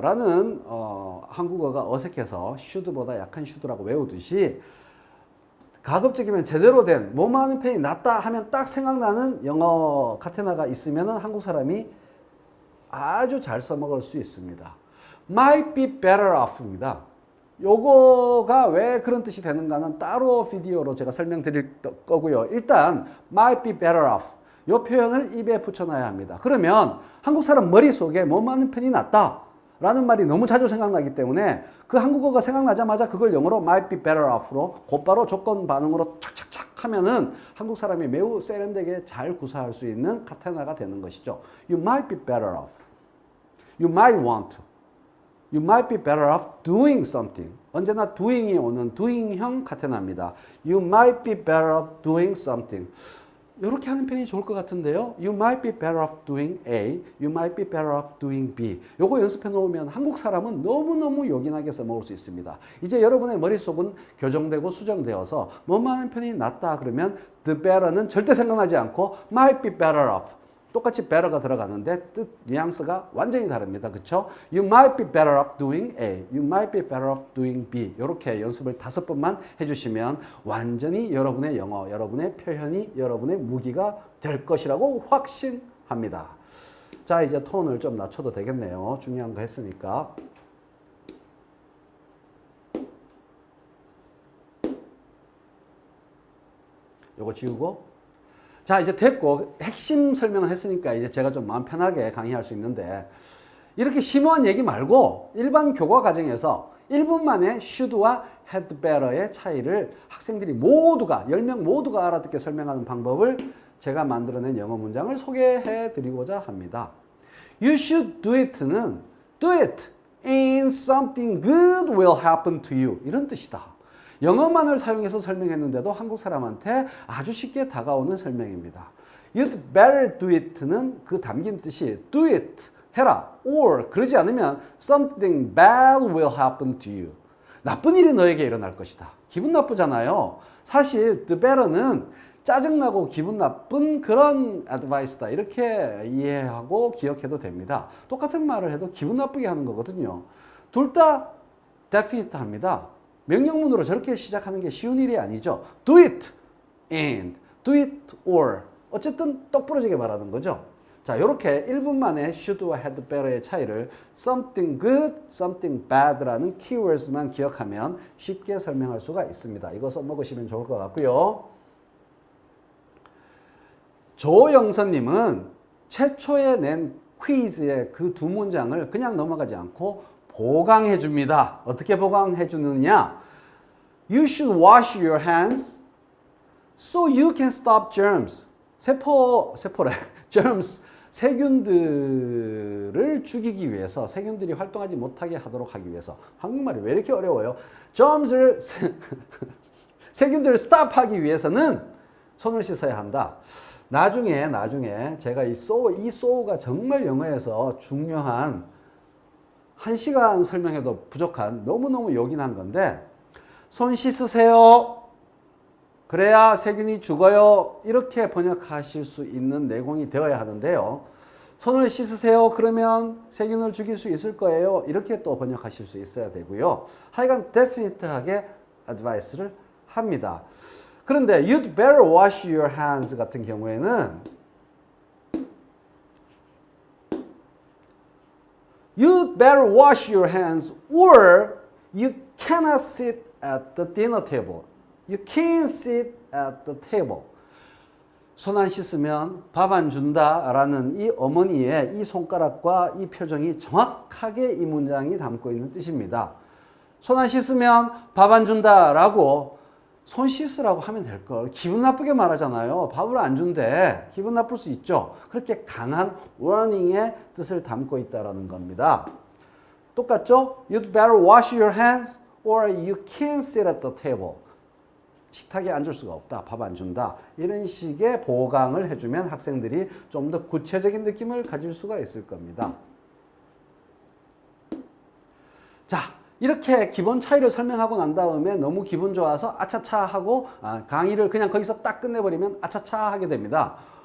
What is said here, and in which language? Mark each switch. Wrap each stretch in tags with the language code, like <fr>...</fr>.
<ko>라는 한국어가 어색해서 should보다 약한 should라고 외우듯이 가급적이면 제대로 된 뭐뭐 하는 편이 낫다 하면 딱 생각나는 영어 카테나가 있으면 한국 사람이 아주 잘 써먹을 수 있습니다.</ko> <en>might be better off입니다.</en> <ko>요거가 왜 그런 뜻이 되는가는 따로 비디오로 제가 설명드릴 거고요. 일단</ko> <en>might be better off</en> <ko>요 표현을 입에 붙여놔야 합니다. 그러면 한국 사람 머릿속에 뭐뭐 하는 편이 낫다 라는 말이 너무 자주 생각나기 때문에 그 한국어가 생각나자마자 그걸 영어로</ko> <en>might be better off</en> <ko>로 곧바로 조건 반응으로 착착착 하면은 한국 사람이 매우 세련되게 잘 구사할 수 있는 카테나가 되는 것이죠.</ko> <en>You might be better off. You might want to. You might be better off doing something.</en> <ko>언제나 doing이 오는 doing형 카테나입니다.</ko> <en>You might be better off doing something.</en> <ko>이렇게 하는 편이 좋을 것 같은데요.</ko> <en>You might be better off doing A. You might be better off doing B.</en> <ko>요거 연습해 놓으면 한국 사람은 너무너무 요긴하게 써먹을 수 있습니다. 이제 여러분의 머릿속은 교정되고 수정되어서 뭐만 하는 편이 낫다 그러면 the better는 절대 생각나지 않고</ko> <en>might be better off.</en> <ko>똑같이 better가 들어가는데 뜻, 뉘앙스가 완전히 다릅니다. 그쵸?</ko> <en>You might be better off doing A. You might be better off doing B.</en> <ko>이렇게 연습을 5번만 해주시면 완전히 여러분의 영어, 여러분의 표현이 여러분의 무기가 될 것이라고 확신합니다. 자, 이제 톤을 좀 낮춰도 되겠네요. 중요한 거 했으니까. 요거 지우고. 자, 이제 됐고 핵심 설명을 했으니까 이제 제가 좀 마음 편하게 강의할 수 있는데 이렇게 심오한 얘기 말고 일반 교과 과정에서 1분 만에 should와 had better의 차이를 학생들이 모두가 10명 모두가 알아듣게 설명하는 방법을 제가 만들어낸 영어 문장을 소개해 드리고자 합니다.</ko> <en>You should do it는 do it and something good will happen to you</en> <ko>이런 뜻이다. 영어만을 사용해서 설명했는데도 한국 사람한테 아주 쉽게 다가오는 설명입니다.</ko> <en>You'd better do it는</en> <ko>그 담긴 뜻이</ko> <en>do it,</en> <ko>해라,</ko> <en>or</en> <ko>그러지 않으면</ko> <en>something bad will happen to you.</en> <ko>나쁜 일이 너에게 일어날 것이다. 기분 나쁘잖아요. 사실 the better는 짜증나고 기분 나쁜 그런 advice다. 이렇게 이해하고 기억해도 됩니다. 똑같은 말을 해도 기분 나쁘게 하는 거거든요. 둘 다 definite 합니다. 명령문으로 저렇게 시작하는 게 쉬운 일이 아니죠.</ko> <en>Do it and do it or</en> <ko>어쨌든 똑부러지게 말하는 거죠. 자, 이렇게 1분 만에 should와 had better의 차이를 something good, something bad라는 keywords만 기억하면 쉽게 설명할 수가 있습니다. 이거 써먹으시면 좋을 것 같고요. 조영선님은 최초에 낸 퀴즈의 그 두 문장을 그냥 넘어가지 않고 보강해 줍니다. 어떻게 보강해 주느냐?</ko> <en>You should wash your hands so you can stop germs.</en> <ko>세포래. germs. 세균들을 죽이기 위해서, 세균들이 활동하지 못하게 하도록 하기 위해서. 한국말이 왜 이렇게 어려워요? germs를 세균들을 stop하기 위해서는 손을 씻어야 한다. 나중에 제가 이 so가 정말 영어에서 중요한 1시간 설명해도 부족한 너무너무 요긴한 건데 손 씻으세요. 그래야 세균이 죽어요. 이렇게 번역하실 수 있는 내공이 되어야 하는데요. 손을 씻으세요. 그러면 세균을 죽일 수 있을 거예요. 이렇게 또 번역하실 수 있어야 되고요. 하여간 definite하게 advice를 합니다. 그런데</ko> <en>you'd better wash your hands</en> <ko>같은 경우에는</ko> <en>You'd better wash your hands or you cannot sit at the dinner table. You can't sit at the table.</en> <ko>손 안 씻으면 밥 안 준다 라는 이 어머니의 이 손가락과 이 표정이 정확하게 이 문장이 담고 있는 뜻입니다. 손 안 씻으면 밥 안 준다 라고 손 씻으라고 하면 될 걸. 기분 나쁘게 말하잖아요. 밥을 안 준대. 기분 나쁠 수 있죠. 그렇게 강한 warning의 뜻을 담고 있다는 겁니다. 똑같죠?</ko> <en>You'd better wash your hands or you can't sit at the table.</en> <ko>식탁에 앉을 수가 없다. 밥 안 준다. 이런 식의 보강을 해주면 학생들이 좀 더 구체적인 느낌을 가질 수가 있을 겁니다. 자, 이렇게 기본 차이를 설명하고 난 다음에 너무 기분 좋아서 아차차 하고 강의를 그냥 거기서 딱 끝내버리면 아차차 하게 됩니다.</ko>